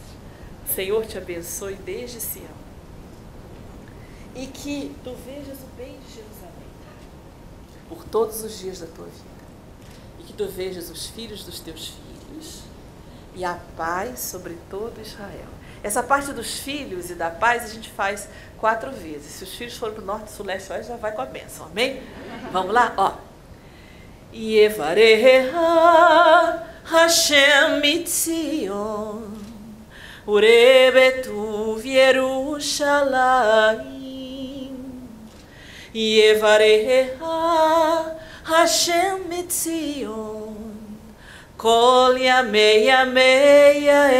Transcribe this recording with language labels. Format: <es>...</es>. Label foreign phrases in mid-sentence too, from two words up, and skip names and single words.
<pt>O Senhor te abençoe desde Sião. E que tu vejas o bem de Jerusalém por todos os dias da tua vida. E que tu vejas os filhos dos teus filhos e a paz sobre todo Israel. Essa parte dos filhos e da paz a gente faz 4 vezes. Se os filhos forem para o norte, sul, leste, oeste, já vai com a bênção, amém? Vamos lá, ó.</pt> <he>יברכך השם מציון וראה בטוב ירושלים. יברכך השם מציון כל ימי ימי</he>